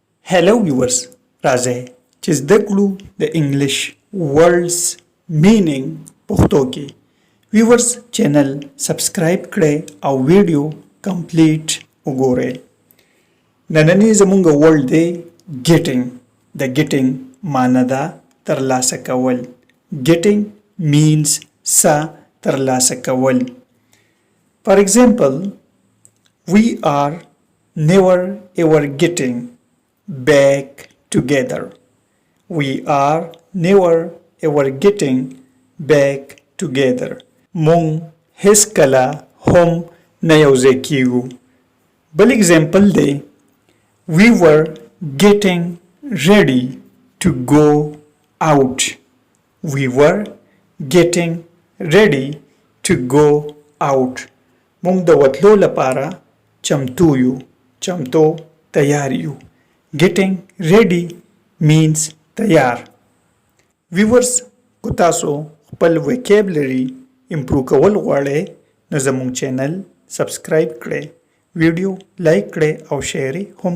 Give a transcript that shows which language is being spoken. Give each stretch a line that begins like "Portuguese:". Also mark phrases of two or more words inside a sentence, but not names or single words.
English: Hello viewers,
Pashto: راځئ چې زده کړو د
English: English words meaning
Pashto: پښتو کې. ویورز چینل سبسکرایب کړئ او
English: video complete
Pashto: وګورئ. نننی زموږ ورډ دی getting. د getting معنی ده ترلاسه کول.
English: Getting means
Pashto: څه ترلاسه کول.
English: For example, we are never ever getting back together. We are never ever getting back together.
Pashto: مونږ هیڅ کله هم نه یوځای کیږو.
English: بل example دی we were getting ready to go out. We were getting ready to go out.
Pashto: مونږ د وتلو لپاره چمتو یو. چمتو تیار یو.
English: Getting ready means تیار.
Pashto: ویورز کو تاسو خپل
English: vocabulary improve
Pashto: کول غواړئ نو زموږ چینل سبسکرایب کړئ، ویډیو لایک کړئ او شیر هم